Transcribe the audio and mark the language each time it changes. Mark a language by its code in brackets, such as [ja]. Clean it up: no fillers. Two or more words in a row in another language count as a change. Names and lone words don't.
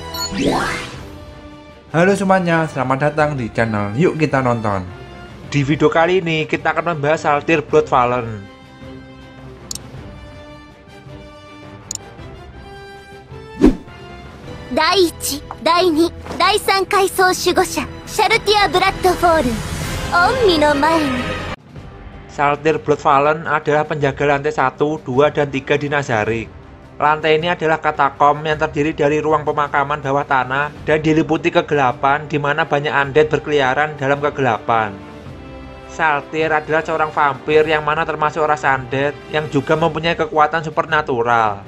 [id] Halo semuanya, selamat datang di channel Yuk Kita Nonton. Di video kali ini kita akan membahas Saltyr Bloodfallen. [ja] Dai 1、第2、第3階層守護者シャルティア・ブラッドフォール御身の前に。 [id] Saltyr Bloodfallen adalah penjaga lantai 1, 2, dan 3 di Nazarick. Lantai ini adalah katakom yang terdiri dari ruang pemakaman bawah tanah dan diliputi kegelapan di mana banyak undead berkeliaran dalam kegelapan. Saltyr adalah seorang vampir yang mana termasuk ras undead yang juga mempunyai kekuatan supernatural.